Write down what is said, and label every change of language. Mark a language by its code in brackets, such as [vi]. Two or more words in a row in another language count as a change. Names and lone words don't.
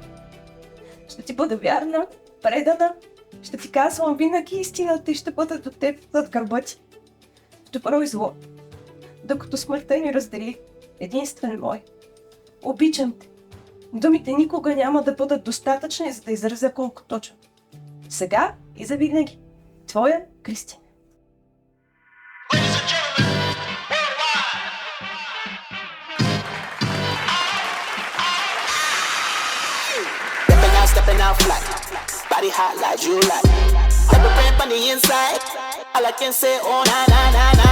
[bg] Ще ти бъда вярна, предана, ще ти казвам винаги истината и ще бъда до теб зад гърба ти. В добро и зло. Докато смъртта ни раздели, единствен мой. Обичам те. Думите никога няма да бъдат достатъчни, за да изразя колко точно. Сега и завинаги. Твоя Кристина. [en] Stepping out flat, body hot like July. Never prep on the inside. All I can say, oh na na na na.